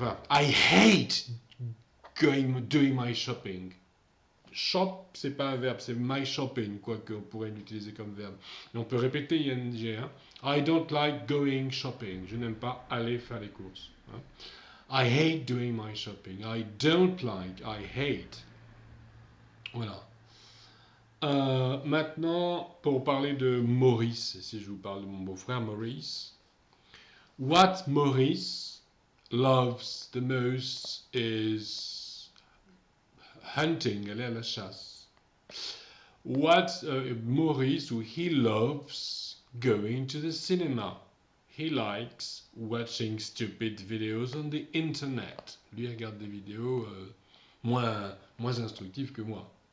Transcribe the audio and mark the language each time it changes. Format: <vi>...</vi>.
<fr>Enfin,</fr> <en>I hate doing my shopping.</en> <fr>Shop, c'est pas un verbe, c'est</fr> <en>my shopping,</en> <fr>quoique on pourrait l'utiliser comme verbe. Mais on peut répéter ing. Hein.</fr> <en>I don't like going shopping.</en> <fr>Je n'aime pas aller faire les courses. Hein.</fr> <en>I hate doing my shopping. I don't like. I hate.</en> <fr>Voilà. Maintenant, pour parler de Maurice, si je vous parle de mon beau-frère Maurice,</fr> <en>what Maurice loves the most is hunting,</en> <fr>aller à la chasse.</fr> <en>What Maurice, he loves going to the cinema. He likes watching stupid videos on the internet.</en> <fr>Lui regarde des vidéos moins instructives que moi.</fr>